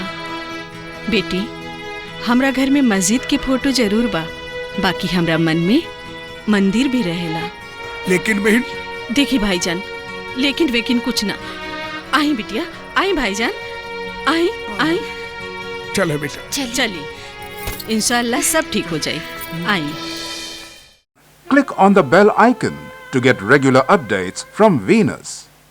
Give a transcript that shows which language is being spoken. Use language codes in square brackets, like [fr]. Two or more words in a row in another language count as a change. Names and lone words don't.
[bho] बेटी, हमरा घर में मस्जिद के फोटो जरूर बा, बाकी हमरा मन में मंदिर भी रहेला। लेकिन बहन देखी भाईजान, लेकिन वेकिन कुछ ना। आई बिटिया, आई भाईजान, आई आई। चलो बेटा चलिए, इंशाल्लाह सब ठीक हो जाए। आई। [en] Click on the bell icon to get regular updates from Venus.